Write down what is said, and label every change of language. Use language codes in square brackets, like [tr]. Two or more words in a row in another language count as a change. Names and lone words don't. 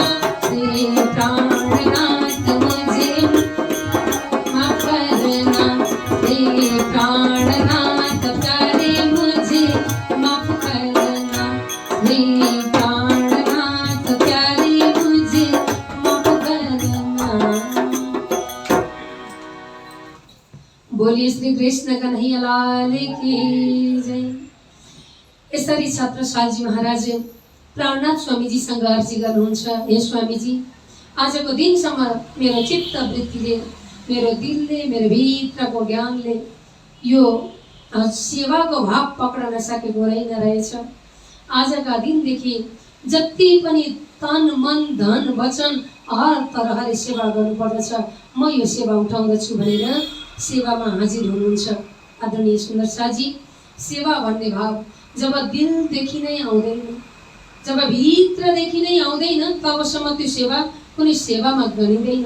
[hi] प्राणनाथ मुझे माफ करना प्राणनाथ प्यारे मुझे माफ करना प्राणनाथ प्यारे मुझे माफ करना। बोलिए श्री कृष्ण कन्हैया लाल की जय। [ne] यसरी छत्रसालजी महाराज प्राणनाथ स्वामीजीसँग अर्जी गर्नुहुन्छ, हे स्वामीजी आजको दिनसम्म मेरो चित्त वृत्तिले मेरो दिलले मेरो भित्रको ज्ञानले यो सेवाको भाव पक्न नसकेको रहेछ। आजका दिनदेखि जति पनि तन मन धन वचन हर तरहले सेवा गर्नुपर्दछ म यो सेवा उठाउँदछु भनेर सेवामा हाजिर हुनुहुन्छ। आदरणीय सुन्दर शाहजी, सेवा भन्ने भाव जब दिलदेखि नै आउँदैन, जब भित्रदेखि नै आउँदैन तबसम्म त्यो सेवा कुनै सेवामा गनिँदैन।